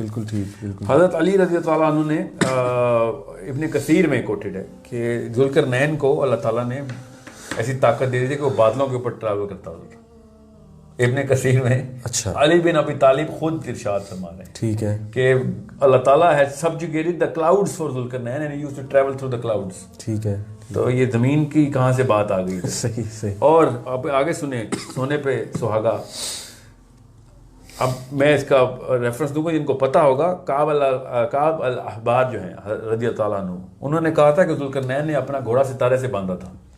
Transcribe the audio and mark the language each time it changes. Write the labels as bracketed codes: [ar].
[ur] بالکل ٹھیک, بالکل. حضرت علی رضی اللہ عنہ نے ابن کثیر میں کوٹڈ ہے کہ ذوالقرنین کو اللہ تعالیٰ نے ایسی طاقت دے دی تھی کہ وہ بادلوں کے اوپر ٹریول کرتا تھا. ابن کثیر میں اچھا علی بن ابی طالب خود ارشاد فرما رہے ہیں, ٹھیک ہے, کہ [en] اللہ تعالیٰ has subjugated the clouds for ذوالقرنین and he used to travel through the clouds. [ur] ٹھیک ہے, تو یہ زمین کی کہاں سے بات آ گئی. صحیح. اور اب آگے سنیں, سونے پہ سہاگا. اب میں اس کا ریفرنس دوں گا جن کو پتہ ہوگا. کعب الاحبار جو ہیں رضی اللہ عنہ, انہوں نے کہا تھا کہ ذوالقرنین نے اپنا گھوڑا ستارے سے باندھا تھا.